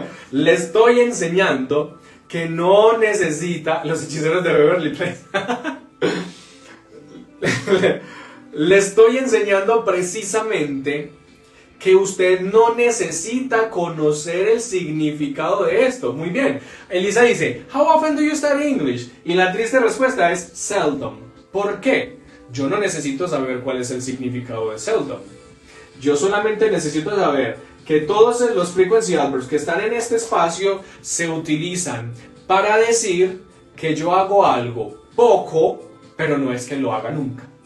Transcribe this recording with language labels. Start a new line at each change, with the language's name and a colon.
Spanish: Le estoy enseñando que no necesita los hechiceros de Beverly Place. Le estoy enseñando precisamente que usted no necesita conocer el significado de esto. Muy bien. Elisa dice,
English: how often do you study English?
Spanish: Y la triste respuesta es seldom. ¿Por qué? Yo no necesito saber cuál es el significado de seldom. Yo solamente necesito saber que todos los frequency adverbs que están en este espacio se utilizan para decir que yo hago algo poco, pero no es que lo haga nunca.